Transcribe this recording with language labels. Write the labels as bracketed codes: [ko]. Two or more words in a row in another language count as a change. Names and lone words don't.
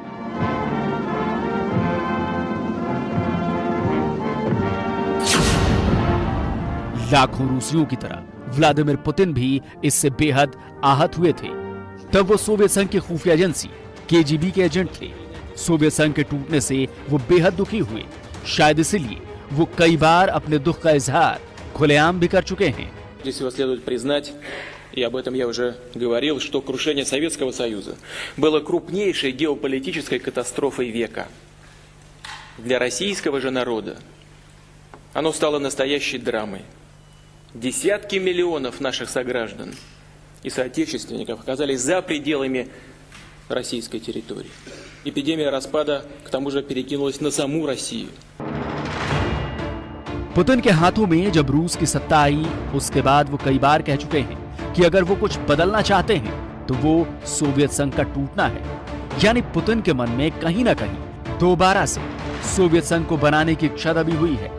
[hi] लाखों रूसियों की तरह व्लादिमीर पुतिन भी इससे बेहद आहत हुए थे। तब वो सोवियत संघ की खुफिया एजेंसी केजीबी के एजेंट थे। सोवियत संघ के टूटने से वो बेहद दुखी हुए। शायद इसीलिए वो कई बार अपने दुख का इजहार खुलेआम भी कर चुके हैं। [ru] Здесь его следует признать, и об этом я уже говорил, что крушение Советского Союза было крупнейшей геополитической катастрофой века. Для российского же народа оно стало настоящей драмой. Десятки миллионов наших сограждан и соотечественников оказались за пределами российской территории. Эпидемия распада, к тому же, перекинулась на саму Россию. [hi] पुतिन के हाथों में जब रूस की सत्ता आई, उसके बाद वो कई बार कह चुके हैं कि अगर वो कुछ बदलना चाहते हैं तो वो सोवियत संघ का टूटना है। यानी पुतिन के मन में कहीं ना कहीं दोबारा से सोवियत संघ को बनाने की इच्छा दबी हुई है।